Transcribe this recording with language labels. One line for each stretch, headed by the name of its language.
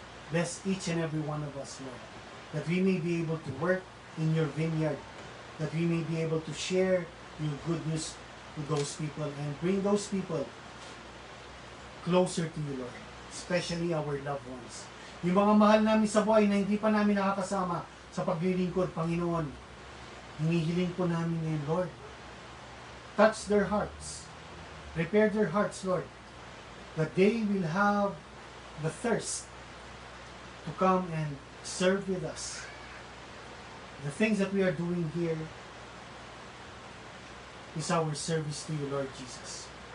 English: Bless each and every one of us, Lord, that we may be able to work in your vineyard, that we may be able to share your good news to those people and bring those people closer to you, Lord, especially our loved ones.
Filipino: Yung mga mahal namin sa buhay na hindi pa namin nakakasama sa paglilingkod, Panginoon, hinihiling po namin ngayon, Lord.
English: Touch their hearts. Prepare their hearts, Lord, that they will have the thirst to come and serve with us. The things that we are doing here is our service to you, Lord Jesus.